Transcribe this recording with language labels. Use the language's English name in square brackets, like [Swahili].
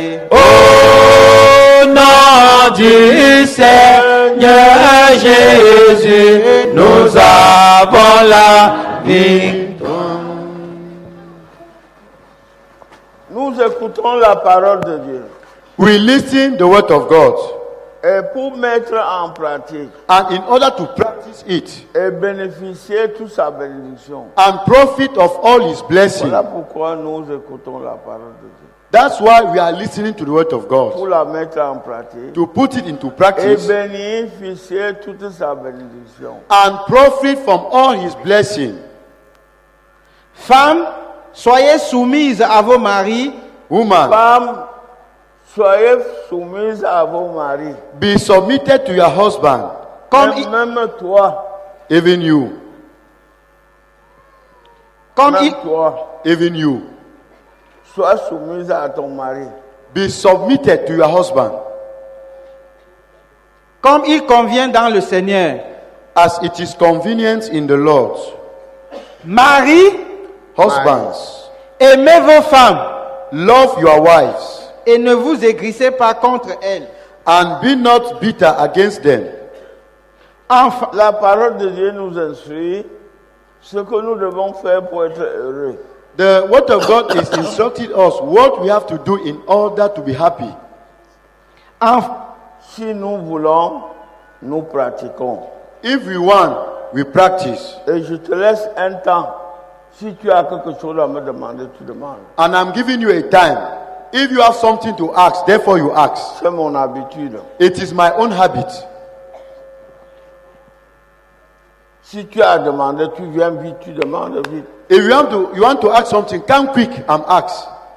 [French] Au nom du Seigneur Jésus, nous avons la victoire. Nous écoutons la parole de Dieu. [English] We listen the word of God, [French] Et pour mettre en pratique [English] and in order to practice it [French] et bénéficier de toute sa bénédiction. [English] and profit of all his blessing, [French] Voilà pourquoi nous écoutons la parole de Dieu. [English] that's why we are listening to the word of [French] Pour [English] God, [French] la mettre en pratique [English] to put it into [French] et [English] practice [French] bénéficier de toute sa bénédiction. [English] and profit from all his blessing. [French] femmes, soyez soumises à vos maris, [English] Woman, [French] Femmes, soyez soumises à vos maris. [English] be submitted to your husband, [French] comme Même toi, [English] even you, [French] même toi, [English] even you. [French] sois soumise à ton mari. [English] Be submitted to your husband [French] comme il convient dans le Seigneur. [English] as it is convenient in the Lord. [French] Marie, [English] Husbands, [French] aimez vos femmes [English] love your wives [French] et ne vous aigrissez pas contre elles. [English] and be not bitter against them. [French] Enfin, La parole de Dieu nous instruit ce que nous devons faire pour être heureux. [English] The word of God is instructing us what we have to do in order to be happy. [French] Si nous voulons, nous pratiquons. [English] If we want, we practice. [French] Et je te laisse un temps. Si tu as quelque chose à me demander, tu demandes. [English] And I'm giving you a time. If you have something to ask, therefore you ask. [French] C'est mon habitude. [English] It is my own habit. [French] Si tu as demandé, tu viens vite, tu demandes vite. [English] If you want to ask something, come quick and ask.